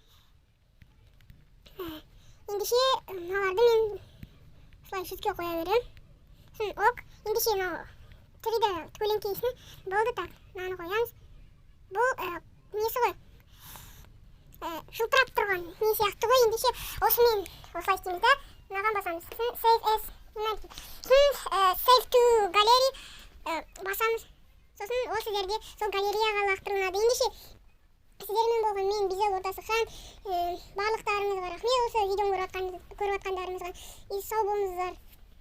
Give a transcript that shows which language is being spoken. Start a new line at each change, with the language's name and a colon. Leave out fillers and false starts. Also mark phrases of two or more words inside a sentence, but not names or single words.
Kazakh: Ендеше мыналарды мен осылай жүзге қоя берем. Ок. Ендеше мынау 3D көлеңкесіне болды. Так, мынаны қоямыз. Бұл несі ғой? Жылтырап тұрған не сияқты ғой. Ендеше осымен осылай істейміз да. Мынаған басамыз.
English: Save to gallery басамыз.
Kazakh: Сосын ол сіздерге сол галереяға лақтырылады. Ендеше сіздермен болған мен Бизел Ордасы хан. Барлықтарыңызға рахмет. Осы видеоны көріп жатқандарыңызға сау болыңыздар.